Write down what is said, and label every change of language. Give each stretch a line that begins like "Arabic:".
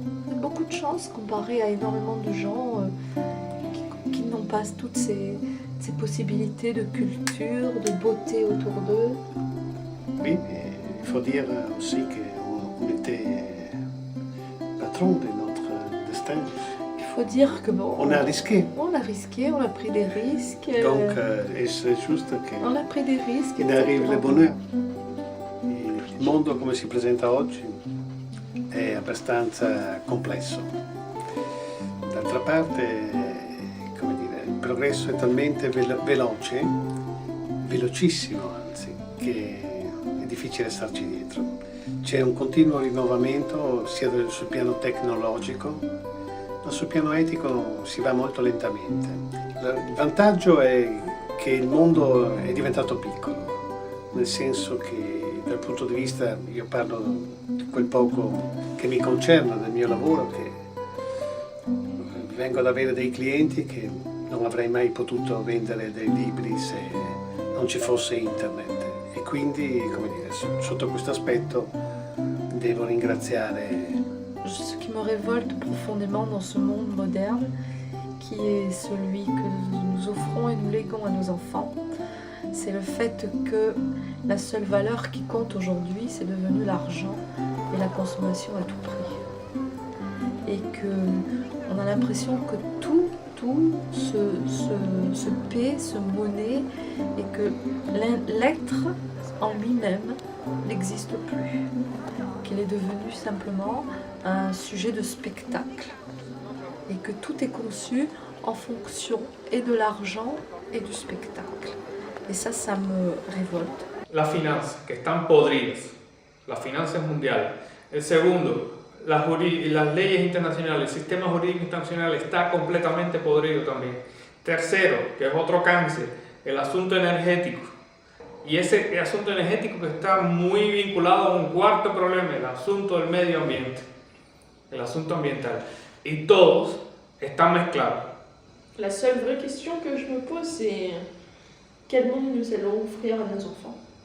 French: On a beaucoup de chance comparé à énormément de gens qui n'ont pas toutes ces possibilités de culture, de beauté autour d'eux. Oui, il faut dire aussi qu'on était patron de notre destin. Il faut dire que bon... On a risqué, On a risqué, on a pris des risques. donc c'est juste On che a pris des risques. il arrive le exactement. bonheur.
Italian: Il mondo come si presenta oggi è abbastanza complesso. D'altra parte, come dire, il progresso è talmente veloce, velocissimo anzi, che è difficile starci dietro. C'è un continuo rinnovamento sia sul piano tecnologico, ma sul piano etico si va molto lentamente. Il vantaggio è che il mondo è diventato piccolo, nel senso che dal punto di vista, io parlo di quel poco che mi concerne del mio lavoro, che vengo ad avere dei clienti che non avrei mai potuto vendere dei libri se non ci fosse internet, e quindi, come dire, sotto questo aspetto devo ringraziare.
French: Ce qui me révolte profondément dans ce monde moderne, qui est celui que nous offrons et nous léguons à nos enfants, c'est le fait que la seule valeur qui compte aujourd'hui, c'est devenu l'argent et la consommation à tout prix. Et que on a l'impression que tout se paie, se monnaie, et que l'être en lui-même n'existe plus. Qu'il est devenu simplement un sujet de spectacle. Et que tout est conçu en fonction et de l'argent et du spectacle.
Spanish: Y eso me revolta. Las finanzas, que están podridas, las finanzas mundiales. El segundo, las leyes internacionales, el sistema jurídico internacional está completamente podrido también. Tercero, que es otro cáncer, el asunto energético. Y ese asunto energético que está muy vinculado a un cuarto problema, el asunto del medio ambiente, el asunto ambiental. Y todos están mezclados.
French: La seule vraie question que je me pose, c'est quel monde nous allons offrir à nos enfants?